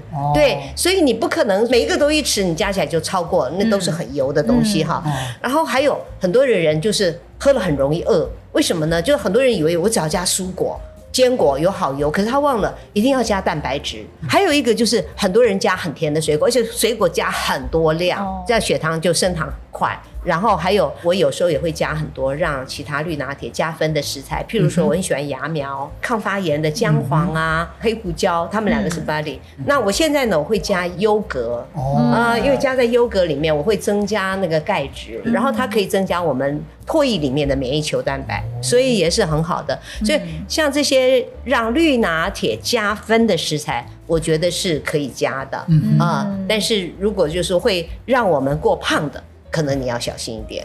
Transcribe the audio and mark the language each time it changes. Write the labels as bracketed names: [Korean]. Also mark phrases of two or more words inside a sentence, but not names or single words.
[Chinese] 對，所以你不可能每一個都1匙，你加起來就超過，那都是很油的東西哈。然後還有很多人就是喝了很容易餓，為什麼呢？就是很多人以為我只要加蔬果。堅果有好油，可是他忘了一定要加蛋白質。還有一個就是很多人加很甜的水果，而且水果加很多量，這樣血糖就升糖快。然後還有我有時候也會加很多讓其他綠拿鐵加分的食材，譬如說我很喜歡芽苗、抗發炎的薑黃啊、黑胡椒，他們2個是 buddy。那我現在呢，我會加優格，因為加在優格裡面，我會增加那個鈣質，然後它可以增加我們唾液裡面的免疫球蛋白，所以也是很好的。所以像這些讓綠拿鐵加分的食材，我覺得是可以加的但是如果就是會讓我們過胖的，可能你要小心一點。